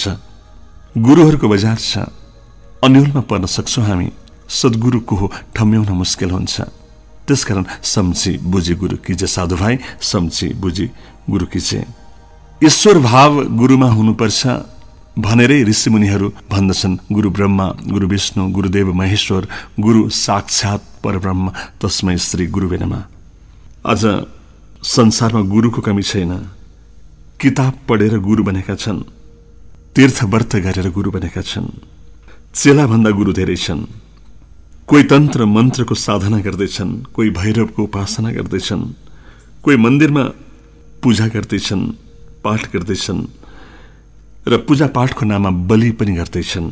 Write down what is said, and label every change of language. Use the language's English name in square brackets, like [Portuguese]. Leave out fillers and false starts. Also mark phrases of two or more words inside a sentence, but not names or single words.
[Nepali] गुरुहरूको बजार छ, अन्यलमा पर्न सक्छौँ हामी। सद्गुरु को हो ठम्याउन मुस्किल हुन्छ। त्यसकारण [Hindi] सम्झी बुझी गुरु कीजे साधुभाइ, सम्झी बुझी गुरु कीजे। [Nepali] ईश्वर भाव गुरुमा हुनुपर्छ भनेरै ऋषिमुनिहरू भन्दछन्। [Sanskrit] गुरु ब्रह्मा, गुरु विष्णु, गुरुदेव महेश्वर, गुरु साक्षात परब्रह्म, तस्मै श्री गुरुवे नमः। [Nepali] आज संसारमा गुरुको कमी छैन। किताब पढेर गुरु बनेका छन्, तीर्थ व्रत गरेर गुरु बनेका छन्। चेलाभन्दा गुरु धेरै छन्। कोही तन्त्र मन्त्रको साधना गर्दैछन्, कोही भैरवको उपासना गर्दैछन्, कोही मन्दिरमा पूजा गर्दैछन्, पाठ गर्दैछन् र पूजापाठको नाममा बलि पनि गर्दैछन्।